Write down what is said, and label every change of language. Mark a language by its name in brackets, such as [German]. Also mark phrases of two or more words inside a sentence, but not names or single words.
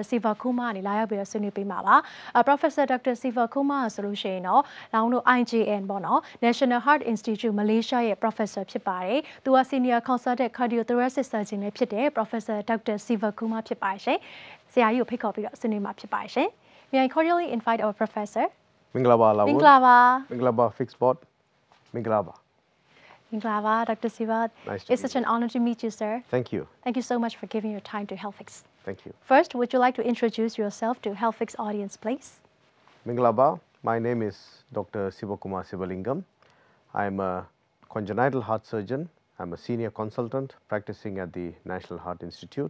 [Burmese] Sivakumar ကနေလာရောက်ပြီးတော့ဆွေးနွေးပေးမှာပါ။ Professor Dr. Sivakumar ဆိုလို့ရှိရင်တော့လောင်တို့ IJN ပေါ့နော် National Heart Institute Malaysia ရဲ့ Professor ဖြစ်ပါတယ်။သူက [English] Senior Consultant Cardiothoracic Surgeon [Burmese] လည်းဖြစ်တဲ့ Professor Dr. Sivakumar ဖြစ်ပါတယ်ရှင်။ဆရာကြီးကိုဖိတ်ခေါ်ပြီးတော့ဆွေးနွေးမှာဖြစ်ပါတယ်ရှင်။ [English] May I cordially invite our professor? [Burmese] မင်္ဂလာပါလာဘူး မင်္ဂလာပါ မင်္ဂလာပါ Fix Bot မင်္ဂလာပါ Minglava, Dr. Siva. [English] It's such an honor to meet you, sir. Thank you. Thank you so much for giving your time to Healthfix. Thank you. First, would you like to introduce yourself to Healthfix audience, please? Minglaba, my name is Dr. Sivakumar Sivalingam. I'm a congenital heart surgeon. I'm a senior consultant practicing at the National Heart Institute.